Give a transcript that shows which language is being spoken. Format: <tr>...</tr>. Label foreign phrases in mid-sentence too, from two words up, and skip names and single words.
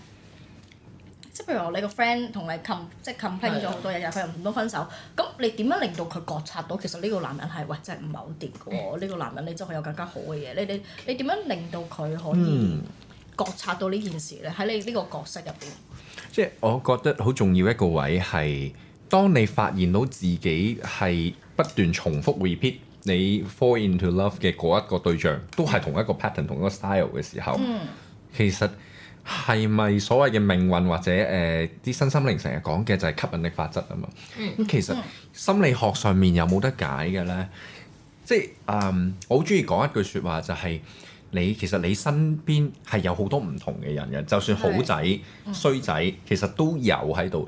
<yue>即係譬如我你個 friend 同你即係 complain 咗好多日，佢又唔到分手，咁你點樣令到佢覺察到其實呢個男人係喂真係唔係好掂嘅喎？呢個男人你真係有更加好嘅嘢，你點樣令到佢可以覺察到呢件事咧？喺你呢個角色入邊，即係我覺得好重要一個位係，當你發現到自己係不斷重複 repeat。你</yue> <en>fall into love</en> <yue>嘅嗰一個對象都係同一個 pattern 同一個 style 嘅時候，其實係咪所謂嘅命運或者啲身心靈成日講嘅就係吸引力法則啊嘛？咁其實心理學上面有冇得解嘅咧？即係我好中意講一句説話就係、其實你身邊係有好多唔同嘅人嘅，就算好仔、衰仔，其實都有喺度。</yue>